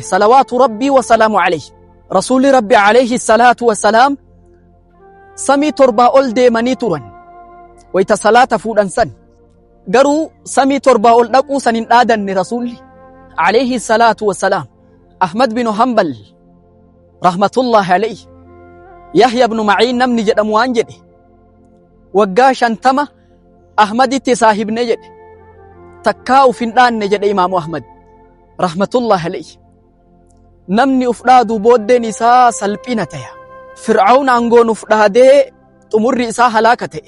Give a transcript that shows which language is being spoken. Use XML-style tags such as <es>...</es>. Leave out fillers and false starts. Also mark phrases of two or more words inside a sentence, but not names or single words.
<ar>صلوات ربي و سلام عليه.</ar> <om>Rasuuli Rabbi</om> <ar>عليه الصلاة والسلام</ar> <om>samii torbaa ol deemanii turan wayta salaata fuudhan san. Garuu samii torbaa ol dhaquu san hin dhaadanne Rasuulli</om> <ar>عليه الصلاة والسلام.</ar> <om>Ahmad bin Hanbal</om> <ar>رحمة الله عليه</ar> <om>Yahya ibn Ma'iin namni jedhamu waan jedhe waggaa 50 Ahmaditti saahibne jedhe takkaa uf hin dhaanne jedhe Imaamu Ahmad</om> <ar>رحمة الله عليه.</ar> <om>Namni uf dhaadu booddeen isaa salphina ta'e. Fir'aawun aangoon uf dhaadee xumurri isaa halaaka ta'e.</om>